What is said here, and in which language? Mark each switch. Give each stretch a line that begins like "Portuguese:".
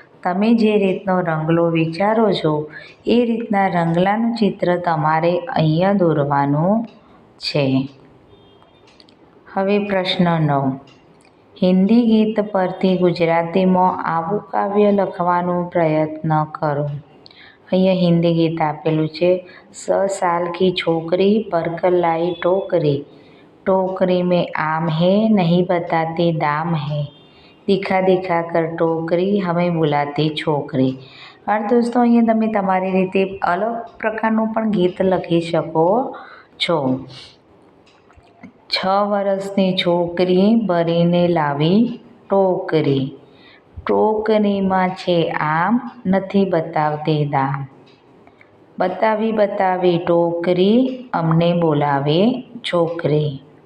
Gujarati: તમે જે રીતનો રંગલો વિચારો છો એ રીતના રંગલાનું ચિત્ર તમારે અહીંયા દોરવાનું છે. હવે પ્રશ્ન 9. હિન્દી ગીત પરથી ગુજરાતીમાં આવું કાવ્ય લખવાનો પ્રયત્ન કરો. અહીંયા હિન્દી ગીત આપેલું છે.
Hindi: 6 साल की छोकरी भरकर लाई टोकरी, टोकरी में आम है नहीं बताती दाम है, दिखा दिखा कर टोकरी हमें बुलाती छोकरी.
Gujarati: દોસ્તો અહીંયા તમે તમારી રીતે અલગ પ્રકારનું પણ ગીત લખી શકો છો. 6 વર્ષની છોકરી ભરીને લાવી ટોકરી, ટોકરીમાં છે આમ નથી બતાવતી દામ, બતાવી બતાવી ટોકરી અમને બોલાવે છોકરી.